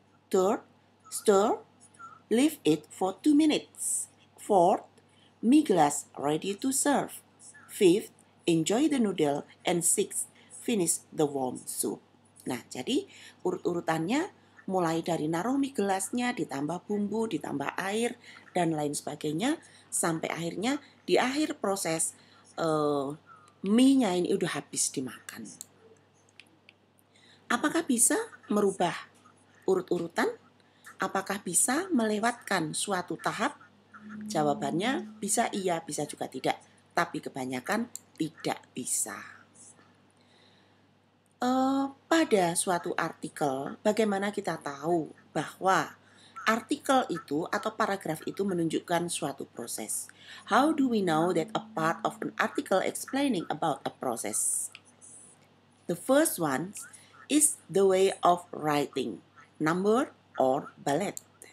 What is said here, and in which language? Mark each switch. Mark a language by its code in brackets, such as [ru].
[en] Third, stir, leave it for 2 minutes. Fourth, mie glass ready to serve. Fifth, enjoy the noodle. And sixth, finish the warm soup. [id] Nah, jadi urut-urutannya mulai dari naruh mie gelasnya, ditambah bumbu, ditambah air, dan lain sebagainya, sampai akhirnya di akhir proses mie-nya ini udah habis dimakan. Apakah bisa merubah urut-urutan? Apakah bisa melewatkan suatu tahap? Jawabannya bisa iya, bisa juga tidak. Tapi kebanyakan tidak bisa. Pada suatu artikel, bagaimana kita tahu bahwa artikel itu atau paragraf itu menunjukkan suatu proses? [en] How do we know that a part of an article explaining about a process? The first one is the way of writing, number or bullet.